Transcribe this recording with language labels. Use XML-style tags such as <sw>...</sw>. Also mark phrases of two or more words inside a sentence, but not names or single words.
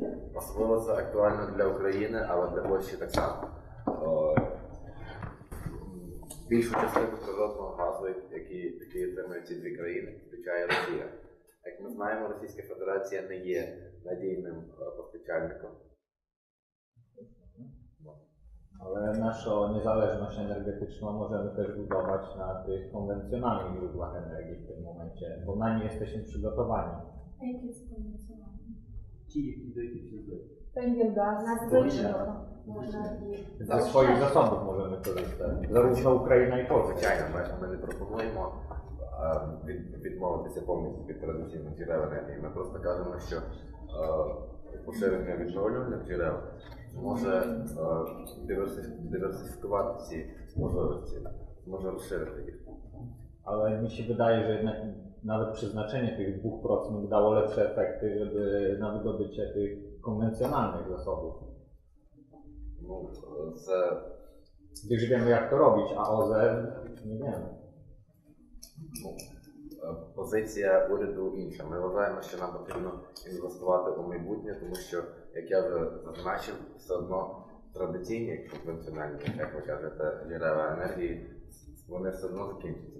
<uk>Особливо це актуально для України, але для Польщі так само. Більшу частину природного газу, який отримують ці дві країни, включає Росія. Як ми знаємо, Російська Федерація не є надійним постачальником.</uk> <pl>Ale naszą niezależność energetyczną możemy też budować na tych konwencjonalnych źródłach energii w tym momencie, bo na nie jesteśmy przygotowani. A jakie są konwencjonalne? Węgiel, gaz, Ze swoich zasobów możemy korzystać, zarówno Ukraina i Polska.</pl> <uk>Звичайно, ми не пропонуємо відмовитися повністю від традиційних джерел енергії. Ми просто кажемо, що поширення відновлювальних джерел може dywersyfikować ці</uk> <pl>możliwości, może rozszerzyć ich. Ale mi się wydaje, że jednak nawet przeznaczenie tych 2% dało lepsze efekty, żeby na wydobycie tych konwencjonalnych zasobów.</pl> <uk>Ну,</uk> <pl>Gdyż wiemy jak to robić, a OZE nie wiemy.</pl> <uk>Позиція уряду інша. Ми вважаємо, що нам потрібно інвестувати у майбутнє, тому що, як я вже зазначив, все одно традиційні конвенціональні, як ви кажете, джерела енергії, вони все одно закінчаться.</uk>